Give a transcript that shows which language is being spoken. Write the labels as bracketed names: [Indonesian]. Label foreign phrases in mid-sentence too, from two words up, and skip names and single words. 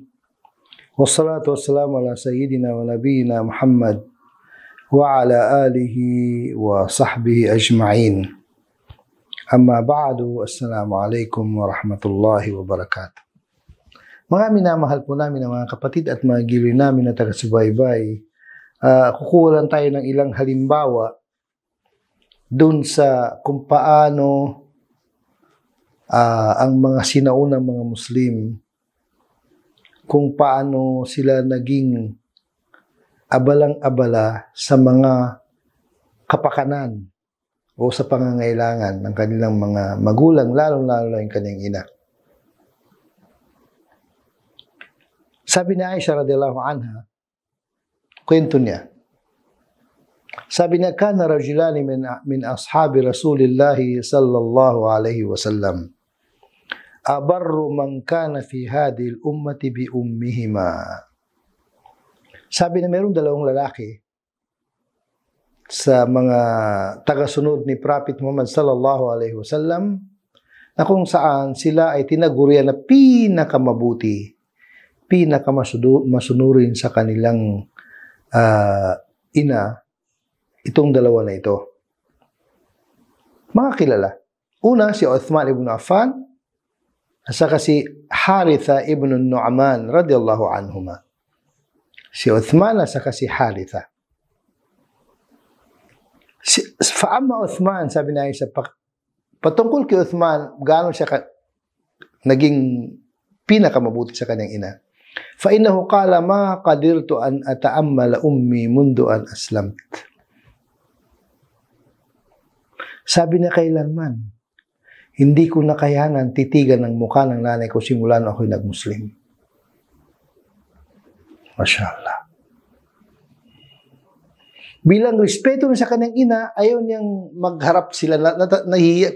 [Arabic] والصلاة والسلام على سيدنا ونبينا محمد وعلى آله وصحبه أجمعين. أما بعد، السلام عليكم ورحمة الله وبركاته. [Filipino] Mga minamahal po namin ng mga kapatid at mga giliw namin na taga-subaybay, kukuha lang tayo ng ilang halimbawa dun sa kung paano ang mga sinaunang mga Muslim, kung paano sila naging abalang-abala sa mga kapakanan o sa pangangailangan ng kanilang mga magulang, lalo-lalo na yung kanyang ina. Sabi ni Aisha [Arabic] رضي الله عنها, [Filipino] kwento niya, sabi niya, [Arabic] كان رجلان من أصحاب رسول الله صلى الله عليه وسلم أبر من كان في هذه الأمة بأمهما. [Filipino] Sabi na mayroong dalawang lalaki sa mga tagasunod ni Prophet Muhammad [Arabic] صلى الله عليه وسلم [Filipino] na kung saan sila ay tinagurian na pinakamabuti, pinakamasunurin sa kanilang ina, itong dalawa na ito. Mga kilala. Una, si Uthman ibn Affan, at saka si Haritha ibn Nu'man [Arabic] رضي الله عنهما. [Filipino] Si Uthman at saka si Haritha. [Arabic] فأما عثمان, [Filipino] sabi na Aisha, patungkol kay Uthman, gaano siya naging pinakamabuti sa kanyang ina. [Arabic] فإنه قال ما قدرت أن أتأمل أمي منذ أن أسلمت. [Filipino] Sabi na kailanman, hindi ko nakayanan titigan ng mukha ng nanay ko simula na ako'y nag-Muslim. [Arabic] ما شاء الله. [Filipino] Bilang respeto sa kanyang ina, ayaw niyang magharap sila, nahihiya.